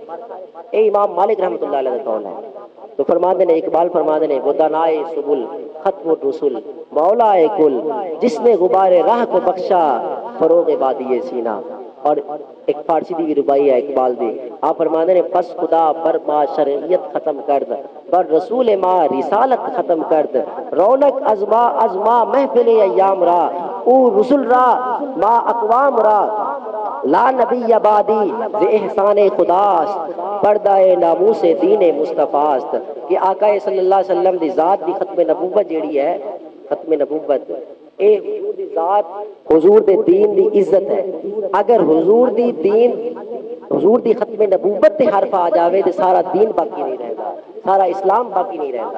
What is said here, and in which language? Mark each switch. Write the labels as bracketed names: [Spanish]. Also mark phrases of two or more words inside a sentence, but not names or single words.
[Urdu] اے امام مالک [Arabic] رحمۃ اللہ علیہ [Urdu] کا قول ہے۔ [Punjabi] تو فرماندے نے، اقبال فرماندے نے، [Urdu] وہ دانائے سبل ختم الرسل مولا کل، جس نے غبار راہ کو بخشا فروغ بادی سینہ۔ [Punjabi] اور ایک فارسی دی بھی ربائی ہے اقبال دی، آپ فرماندے نے، [Persian] پس خدا بر ما شرعیت ختم کرد، بر رسول ما رسالت ختم کرد، رونق ازما محفل ایام را، او رسول را ما اقوام را، [Arabic] لا نبی بعدی [Persian] ز احسان خداست، پردہ ناموس دین مصطفیٰ است۔ [Punjabi] کہ آقا [Arabic] صلی اللہ علیہ وسلم [Punjabi] دی ذات دی ختم نبوت جیڑی ہے، ختم نبوت اے حضور دی ذات، حضور دے دین دی عزت ہے۔ اگر حضور دی دین، حضور دی ختم نبوت تے حرف آ جاوے تے [Urdu] سارا دین باقی نہیں رہتا، سارا اسلام باقی نہیں رہتا۔